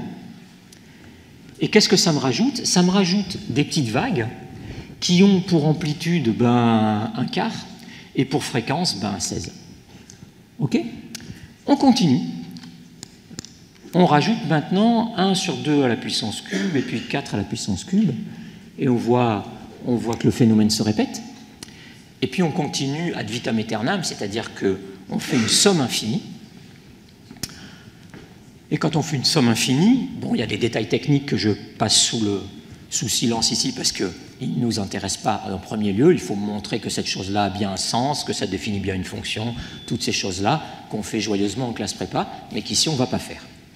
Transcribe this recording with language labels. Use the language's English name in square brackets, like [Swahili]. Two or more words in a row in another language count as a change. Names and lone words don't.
[French] Et qu'est-ce que ça me rajoute ? Ça me rajoute des petites vagues qui ont pour amplitude un quart et pour fréquence 16. OK ? On continue. On rajoute maintenant 1 sur 2 à la puissance cube et puis 4 à la puissance cube. Et on voit que le phénomène se répète. Et puis on continue [Latin] ad vitam aeternam, [French] c'est-à-dire qu'on fait une somme infinie. Et quand on fait une somme infinie, il y a des détails techniques que je passe sous silence ici parce qu'ils ne nous intéressent pas en premier lieu. Il faut montrer que cette chose-là a bien un sens, que ça définit bien une fonction, toutes ces choses-là qu'on fait joyeusement en classe prépa, mais qu'ici on ne va pas faire.